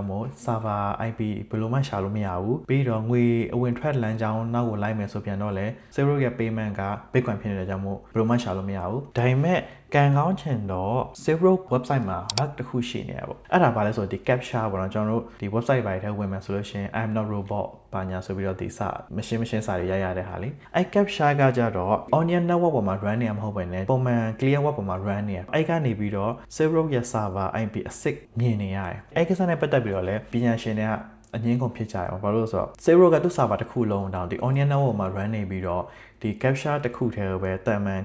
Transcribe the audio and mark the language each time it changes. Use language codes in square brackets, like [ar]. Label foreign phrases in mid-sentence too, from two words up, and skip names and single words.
[my] င်းမို့ [en] server IP [my] ဘယ်လိုမှရှာလို့မရဘူးပြီးတော့ငွေအဝင်ထွက်လမ်းကြောင်းနောက်ကိုလိုက်မယ်ဆိုပြန်တော့လေ server ရဲ့ payment က Bitcoin ဖြစ်နေတဲ့ကြောင့်မို့ဘယ်လိုမှရှာလို့မရဘူးဒါပေမဲ့ကန်ကောင်းချင်တော့ [en] server website [my] မှာ bug တစ်ခုရှိနေရပေါ့အဲ့ဒါဘာလဲဆိုတော့ဒီ captcha ပေါ့နော်ကျွန်တော်တို့ဒီ website ပိုင်းထဲဝင်မယ်ဆိုလို့ရှိရင် [en] I'm not robot [my] ဘာညာဆိုပြီးတော့ဒီစာမရှင်းစာတွေရတဲ့ဟာလေအဲ့ captcha ကကြတော့ [en] onion network [my] ပေါ်မှာ run နေမှာမဟုတ်ဘဲနဲ့ပုံမှန် [en] clear web [my] ပေါ်မှာ run နေရအဲ့ကနေပြီး ပြီးတော့ server ရဲ့ [en] server IP [my] အစစ်မြင်နေရတယ်အဲ့ကိစ္စနဲ့ပတ်သက်ပြီးတော့လည်းပညာရှင်တွေကအငင်းကုန်ဖြစ်ကြရအောင်ဘာလို့လဲဆိုတော့ server ကသူ့ server တစ်ခုလုံးတောင်ဒီ [en] onion network [my] မှာ run နေပြီးတော့ဒီ capture တစ်ခုတည်းပဲတာမန်